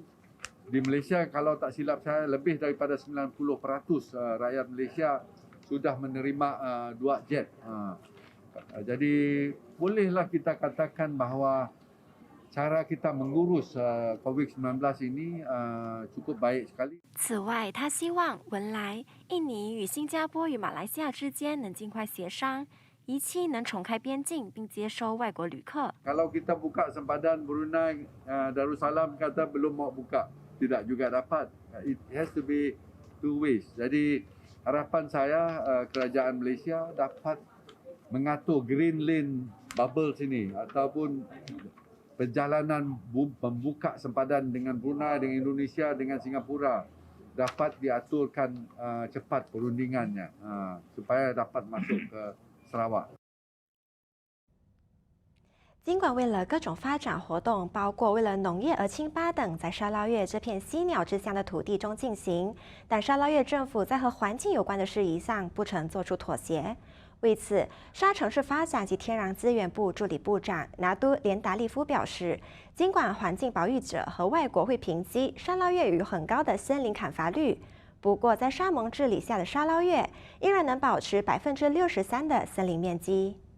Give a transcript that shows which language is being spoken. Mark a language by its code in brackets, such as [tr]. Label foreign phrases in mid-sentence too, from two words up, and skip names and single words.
[ms] Di Malaysia kalau tak silap saya lebih daripada 90% rakyat Malaysia sudah menerima 2 jet. Jadi bolehlah kita katakan bahawa cara kita mengurus COVID-19 ini cukup baik sekali. [zh] 此外，他希望文莱、印尼与新加坡与马来西亚之间能尽快协商，一期能重开边境并接收外国旅客。 [ms] Kalau kita buka sempadan Brunei, Darussalam kata belum mau buka, tidak juga dapat. [en] It has to be 2 ways. [ms] Jadi harapan saya kerajaan Malaysia dapat mengatur [en] green lane bubble [ms] sini ataupun perjalanan membuka sempadan dengan Brunei, dengan Indonesia, dengan Singapura dapat diaturkan cepat perundingannya supaya dapat masuk ke Sarawak. [zh] 尽管为了各种发展活动，包括为了农业而清巴等，在沙捞越这片犀鸟之乡的土地中进行，但沙捞越政府在和环境有关的事宜上不曾做出妥协。为此，沙城市发展及天然资源部助理部长拿督连达利夫表示，尽管环境保育者和外国会评击沙捞越有很高的森林砍伐率，不过在沙盟治理下的沙捞越依然能保持63%的森林面积。